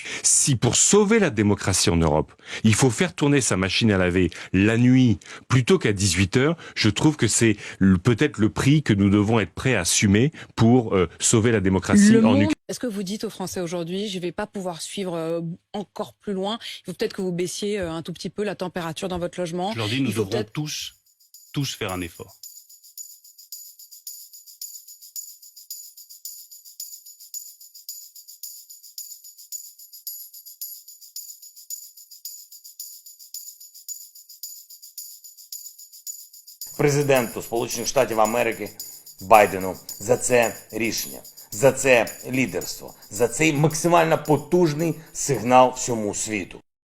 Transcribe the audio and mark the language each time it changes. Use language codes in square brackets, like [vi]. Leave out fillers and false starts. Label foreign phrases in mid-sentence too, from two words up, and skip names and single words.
[fr] Si pour sauver la démocratie en Europe, il faut faire tourner sa machine à laver la nuit plutôt qu'à 18h, je trouve que c'est peut-être le prix que nous devons être prêts à assumer pour sauver la démocratie en Ukraine. Est-ce que vous dites aux Français aujourd'hui, je ne vais pas pouvoir suivre encore plus loin, il faut peut-être que vous baissiez un tout petit peu la température dans votre logement? Je leur dis, nous devrons tous faire un effort. [uk] Президенту Сполучених Штатів Америки Байдену за це рішення, за це лідерство, за цей максимально потужний сигнал всьому світу.